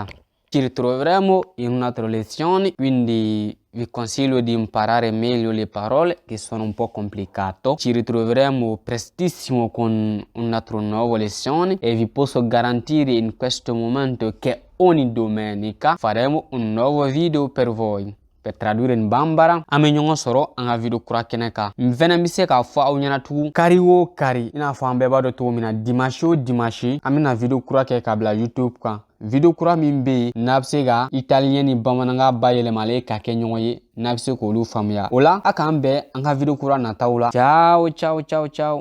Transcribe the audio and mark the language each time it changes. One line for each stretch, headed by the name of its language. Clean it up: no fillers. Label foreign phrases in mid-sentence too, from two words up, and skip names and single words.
Italian: Ci ritroveremo in un'altra lezione, quindi vi consiglio di imparare meglio le parole che sono un po' complicato. Ci ritroveremo prestissimo con un'altra nuova lezione e vi posso garantire in questo momento che ogni domenica faremo un nuovo video per voi. Per tradurre in Bambara,
Bambara: ame ɲɔgɔn sɔrɔ an ka video kura kɛnɛ kan. N fɛnɛ bɛ se k'a fɔ aw ɲɛna tugun kari o kari, i n'a fɔ an bɛɛ b'a dɔn cogo min na, dimanche o dimanche an bɛna video kura kɛ k'a bila YouTube kan. Video kura min bɛ yen n'a bɛ se ka italien ni bamanankan bayɛlɛmalen ka kɛ ɲɔgɔn ye, n'a bɛ se k'olu faamuya. O la a k'an bɛn an ka video kura nataw la.
Italian: Ciao ciao ciao ciao.